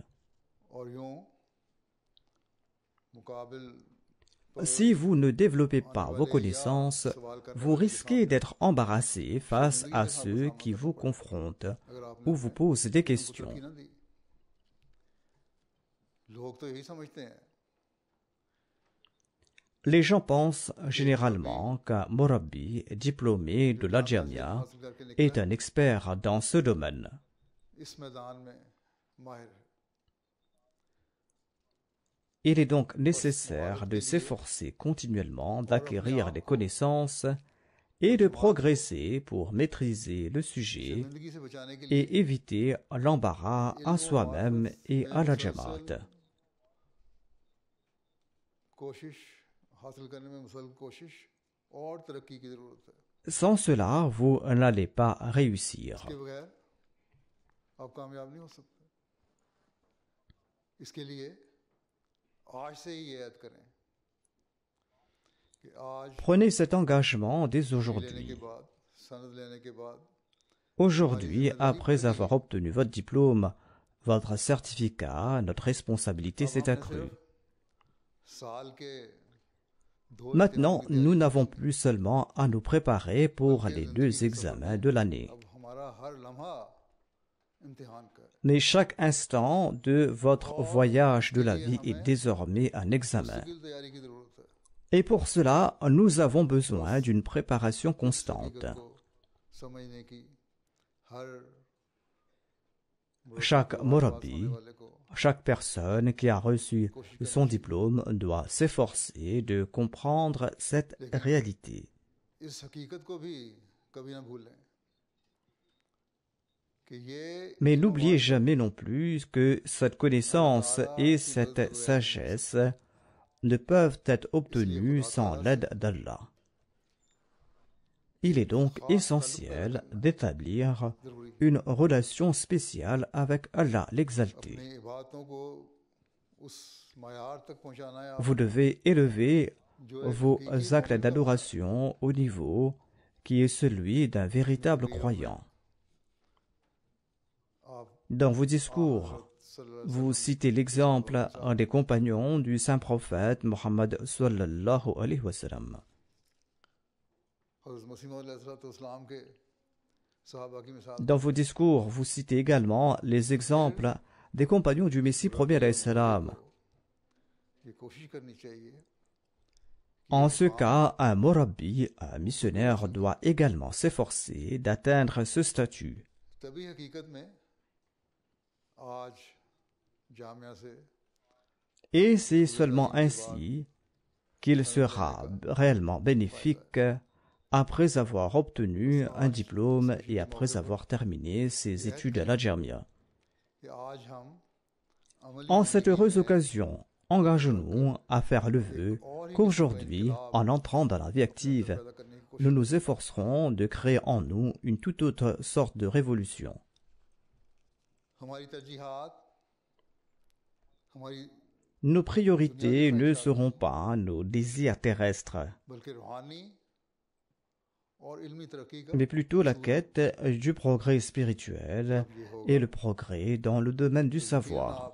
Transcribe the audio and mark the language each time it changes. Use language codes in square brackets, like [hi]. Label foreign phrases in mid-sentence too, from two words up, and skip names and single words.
[ur] اور یوں مقابل [fr] Si vous ne développez pas vos connaissances, vous risquez d'être embarrassé face à ceux qui vous confrontent [ur] اگر آپ نے [fr] ou vous posent des [ur] को [fr] questions. [ur] ترقی نہ دی، لوگ تو یہی سمجھتے ہیں [fr] Les gens pensent généralement qu'un Morabbi diplômé de la Jamia [ur] حاصل کر کے نکلا [fr] est un expert dans ce domaine. [ur] اس میدان میں ماہر ہے. [fr] Il est donc nécessaire de s'efforcer continuellement d'acquérir des connaissances et de progresser pour maîtriser le sujet [ur] زندگی سے بچانے کے لیے [fr] et éviter l'embarras à soi-même et à la Jamaat. [ur] کوشش حاصل کرنے میں مسلسل کوشش اور ترقی کی ضرورت ہے. [fr] Sans cela, vous n'allez pas réussir. [ur] اس کے بغیر آپ کامیاب نہیں ہو سکتے۔ اس کے لیے آج سے ہی یہ عہد کریں کہ آج [fr] Prenez cet engagement dès [ur] لینے کے [fr] aujourd'hui. [ur] بعد سند لینے کے بعد [fr] Aujourd'hui, après avoir obtenu votre diplôme, votre certificat, notre responsabilité [ur] अब [fr] s'est [ur] हमने [fr] accrue. [ur] صرف سال کے 2 [fr] Maintenant, [ur] امتحان کی [fr] nous [ur] तैयारी [fr] n'avons plus seulement à nous préparer pour [ur] کرنی ہے, [fr] les [ur] जिंदगी [fr] 2 [ur] کے سفر [fr] examens [ur] में [fr] de l'année. [ur] اب ہمارا ہر لمحہ امتحان کا ہے. [fr] Mais chaque instant de votre voyage de la vie est désormais un examen. [ur] مستقل تیاری کی ضرورت ہے. [fr] Et pour cela, nous avons besoin d'une préparation constante. [ur] حقیقت کو سمجھنے کی ہر [fr] Chaque [ur] مربی کو, [fr] Morabbi, [ur] ہونے والے کو [fr] chaque personne qui a reçu son diplôme doit s'efforcer de comprendre cette réalité. [ur] اس حقیقت کو بھی کبھی نہ بھولیں کہ یہ [fr] Mais n'oubliez jamais non plus que cette connaissance et cette sagesse ne peuvent être obtenues sans l'aide d'Allah. Il est donc essentiel d'établir [ur] जरूरी [fr] une relation spéciale avec Allah l'exalté. [ur] اپنی عبادتوں کو اس معیار تک پہنچانا ہے. [fr] Vous devez élever [ur] جو ایک [fr] vos [ur] हकीकी [fr] actes [ur] مومن کا [fr] d'adoration au niveau qui est celui d'un véritable croyant. [ur] आप [fr] Dans vos discours, vous citez l'exemple des compagnons du saint prophète Mohammed [ar] صلى الله عليه وسلم. [ur] حضرت مسیح موعود علیہ السلام کے صحابہ کی مثال [fr] Dans vos discours, vous citez également les exemples des compagnons du Messie premier [ar] عليه السلام. [ur] یہ کوشش کرنی چاہیے [fr] En ce cas, un Morabbi, un missionnaire, doit également s'efforcer d'atteindre ce statut. [ur] تبھی حقیقت میں آج جامعہ سے [fr] Et c'est seulement ainsi qu'il sera réellement bénéfique après avoir obtenu un diplôme et après avoir terminé ses études à la Jamia. [ur] کہ آج ہم عملی [fr] En cette [ur] ज़िंदगी [fr] heureuse [ur] में [fr] occasion, engageons-nous à faire le vœu qu'aujourd'hui, en entrant dans la vie active, nous nous efforcerons de créer en nous une toute autre sorte de révolution. Nos priorités ne seront pas nos désirs terrestres, mais plutôt la quête du progrès spirituel et le progrès dans le domaine du savoir.